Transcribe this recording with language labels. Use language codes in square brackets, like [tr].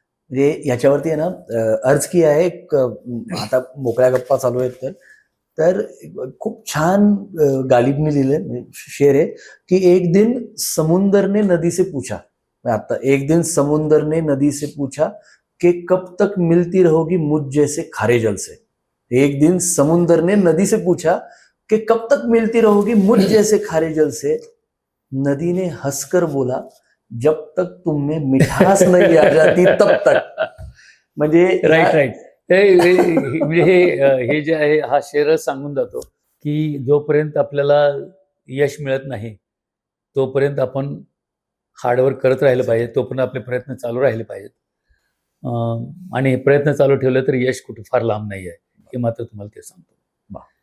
[mr] म्हणजे याच्यावरती आहे ना अर्ज की आहे. आता मोकळ्या गप्पा चालू आहेत तर खूप छान गालिबने लिहिलंय शेर आहे की [hi] एक दिन समुंदर ने नदी से पूछा. [mr] आता एक दिन समुंदर ने नदी से पूछा [hi] कि कब तक मिलती रहोगी मुझ जैसे खारे जल से। एक दिन समुंदर ने नदी से पूछा कि कब तक मिलती रहोगी मुझ जैसे खारे जल से। नदी ने हंसकर बोला, जब तक तुम में मिठास नहीं आ जाती तब तक। [mr] म्हणजे राईट म्हणजे हे जे आहे हा शेरच सांगून जातो की जोपर्यंत आपल्याला यश मिळत नाही तोपर्यंत आपण हार्डवर्क करत राहिलं पाहिजे, तोपर्यंत आपले प्रयत्न चालू राहिले पाहिजेत. आणि हे प्रयत्न चालू ठेवले तर यश कुठे फार लांब नाही आहे, हे मात्र तुम्हाला ते सांगतो.